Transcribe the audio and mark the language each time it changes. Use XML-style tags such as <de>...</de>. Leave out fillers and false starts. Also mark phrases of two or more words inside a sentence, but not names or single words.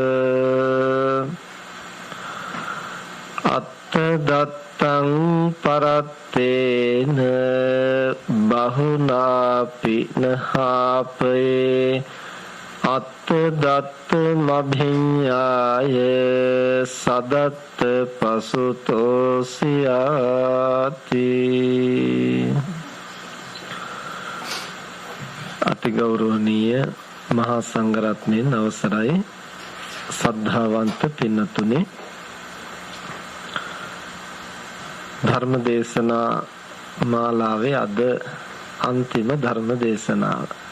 <pi>අත්තදත්තං පරත්තේන බහුනාපි නහාපේ අත්තදත්ත මභිඤ්ඤාය සදත්ත පසුතෝසියාති.</pi> <si>අතිගෞරවනීය මහා සංඝරත්නයන් අවසරයි සද්ධාවන්ත පින්නතුනේ, ධර්ම දේශනා මාලාවේ අද අන්තිම ධර්ම දේශනාව.</si>